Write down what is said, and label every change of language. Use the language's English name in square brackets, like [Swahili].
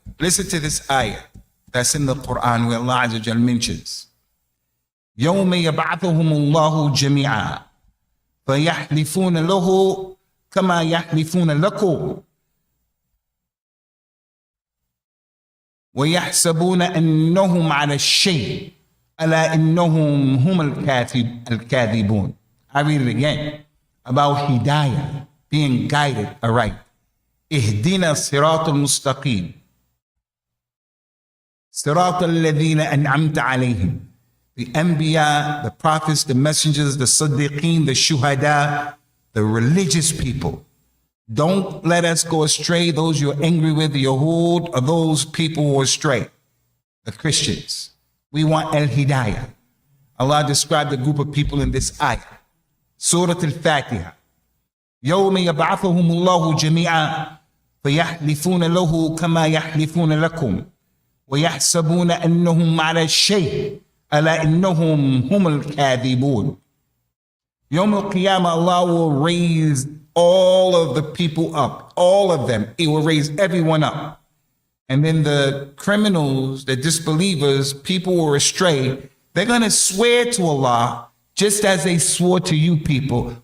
[English] Listen to this ayah that's in the Quran where Allah Azza wa Jal mentions, [Arabic] يَوْمَ يَبْعَثُهُمُ اللَّهُ جَمِيعًا فَيَحْلِفُونَ لَهُ كَمَا يَحْلِفُونَ لَكُمْ وَيَحْسَبُونَ أَنَّهُمْ عَلَى الشَّيْءِ أَلَا إِنَّهُمْ هُمُ الْكَاذِبُونَ. [English] I read it again about hidayah, being guided aright. [Arabic] اهدنا الصراط المستقيم صراط الذين أنعمت عليهم. [English] The Anbiya, the prophets, the messengers, the Siddiqeen, the Shuhada, the religious people. Don't let us go astray. Those you're angry with, the Yahud, or those people who are astray, the Christians. We want Al-Hidayah. Allah described a group of people in this ayah. Suratul Al-Fatiha. [Arabic] يوم يبعثهم الله جميعا فيحلفون له كما يحلفون لكم ويحسبون أنهم على الشيء ألا إنهم هم الكاذبون. [English] Yawm al-Qiyamah, Allah will raise all of the people up, all of them. He will raise everyone up. And then the criminals, the disbelievers, people who are astray, they're going to swear to Allah just as they swore to you people.